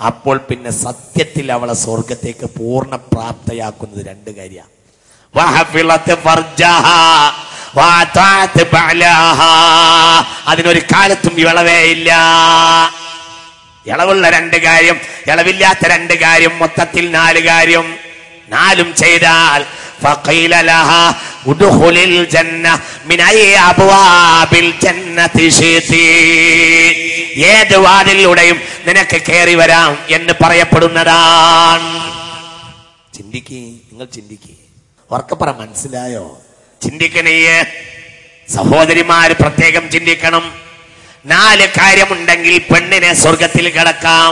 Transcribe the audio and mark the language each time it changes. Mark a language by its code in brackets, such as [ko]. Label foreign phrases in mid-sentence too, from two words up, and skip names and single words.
[ml] അപ്പോൾ പിന്നെ സത്യത്തിൽ അവളെ സ്വർഗത്തേക്ക് പൂർണ്ണ പ്രാപ്തയാക്കുന്നത് രണ്ട് കാര്യമാണ്. അതിനൊരു കാലത്തും ഇളവേ ഇല്ല. ഇളവുള്ള രണ്ട് കാര്യം, ഇളവില്ലാത്ത രണ്ട് കാര്യം, മൊത്തത്തിൽ 4 കാര്യം. 4ഉം ചെയ്താൽ [ar] فقيل لها ادخل الجنة من أي أبواب الجنة شئت, [ml] ഏത് വാതിലിലൂടെയും നിനക്ക് കയറി വരാം എന്ന് പറയപ്പെടുന്നതാണ്. ചിന്തിക്കേ, നിങ്ങൾ ചിന്തിക്കേ, ഉറക്കപ്പറ, മനസ്സിലായോ? ചിന്തിക്കണേ സഹോദരിമാര്, പ്രത്യേകം ചിന്തിക്കണം. 4 കാര്യമുണ്ടെങ്കിൽ പെണ്ണിനെ സ്വർഗത്തിൽ കിടക്കാം.